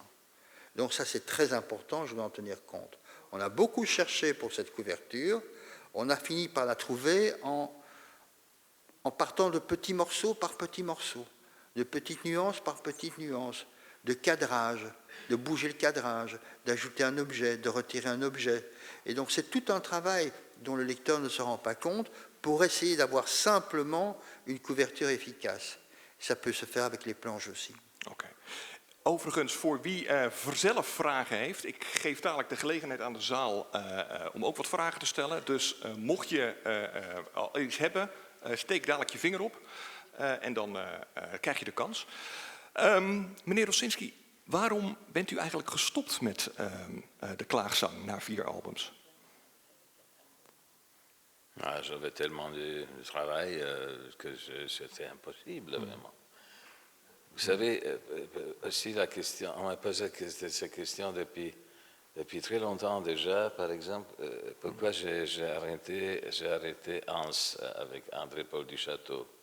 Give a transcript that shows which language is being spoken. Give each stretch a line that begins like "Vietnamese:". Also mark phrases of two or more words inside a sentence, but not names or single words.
French: Donc ça, c'est très important, je dois en tenir compte. On a beaucoup cherché pour cette couverture, on a fini par la trouver en partant de petits morceaux par petits morceaux, de petites nuances par petites nuances, de cadrage, de bouger le cadrage, d'ajouter un objet, de retirer un objet. Et donc c'est tout un travail dont le lecteur ne se rend pas compte pour essayer d'avoir simplement une couverture efficace. Ça peut se faire avec les planches aussi.
Dutch: Okay. Overigens, voor wie zelf vragen heeft, ik geef dadelijk de gelegenheid aan de zaal om ook wat vragen te stellen. Dus mocht je al iets hebben, steek dadelijk je vinger op en dan krijg je de kans. Meneer Rosinski, waarom bent u eigenlijk gestopt met de klaagzang na 4 albums?
French: Ah, j'avais tellement de travail que c'était impossible, vraiment. Vous savez, aussi la question, on m'a posé cette question depuis très longtemps déjà. Par exemple, pourquoi j'ai arrêté Hans avec André-Paul Duchâteau?